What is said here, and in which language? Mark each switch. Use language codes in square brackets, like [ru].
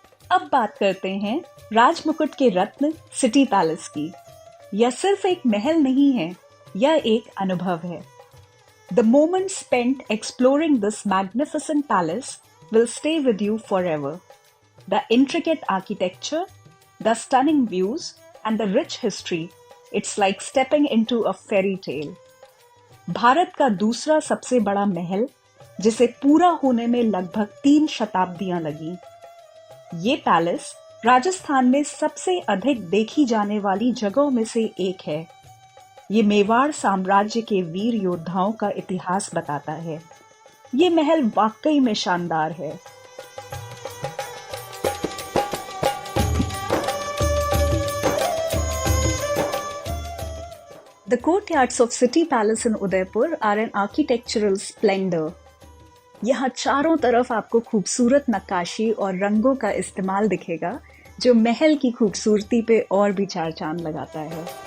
[hi] अब बात करते हैं राजमुकुट के रत्न सिटी पैलेस की। यह सिर्फ एक महल नहीं है, यह एक अनुभव है। [en] The moment spent exploring this magnificent palace will stay with you forever. The intricate architecture, the stunning views, and the rich history, it's like stepping into a fairy tale. [hi] Bharat का दूसरा सबसे बड़ा महल, जिसे पूरा होने में लगभग 3 शताब्दियां लगी। ये पैलेस राजस्थान में सबसे अधिक देखी जाने वाली जगहों में से एक है। ये मेवाड़ साम्राज्य के वीर योद्धाओं का इतिहास बताता है। ये महल वाकई में शानदार है। [en] The courtyards of City Palace in Udaipur are an architectural splendor. [hi] यहाँ चारों तरफ आपको खूबसूरत नक्काशी और रंगों का इस्तेमाल दिखेगा, जो महल की खूबसूरती पे और भी 4 चांद लगाता है।